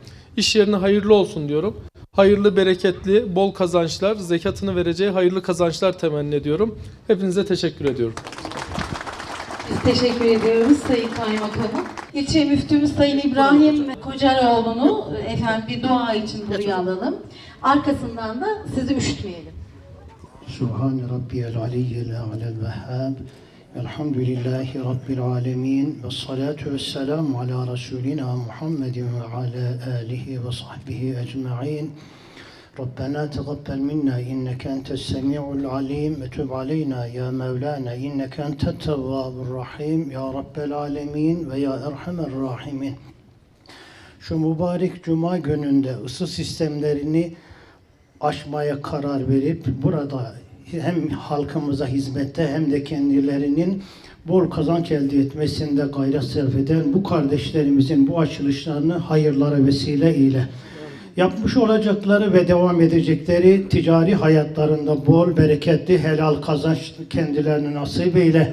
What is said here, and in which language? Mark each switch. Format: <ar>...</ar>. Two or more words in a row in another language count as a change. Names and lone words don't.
<tr>İş yerine hayırlı olsun diyorum. Hayırlı, bereketli, bol kazançlar, zekatını vereceği hayırlı kazançlar temenni ediyorum. Hepinize teşekkür ediyorum. Biz teşekkür ediyoruz Sayın Kaymakamım. İlçe Müftümüz Sayın İbrahim Kocaroğlu'nu efendim bir dua için buraya alalım. Arkasından da sizi üşütmeyelim.</tr> <ar>سبحان ربي العلي الأعلى الوهاب. الحمد لله رب العالمين. والصلاة والسلام على رسولنا محمد وعلى آله وصحبه أجمعين. ربنا تقبل منا إنك أنت السميع العليم وتب علينا يا مولانا إنك أنت التواب الرحيم يا رب العالمين ويا أرحم الراحمين.</ar> <tr>Şu mübarek cuma gününde ısı sistemlerini aşmaya karar verip burada hem halkımıza hizmette hem de kendilerinin bol kazanç elde etmesinde gayret sarf eden bu kardeşlerimizin bu açılışlarını hayırlara vesile ile yapmış olacakları ve devam edecekleri ticari hayatlarında bol, bereketli, helal kazanç kendilerine nasip eyle.</tr>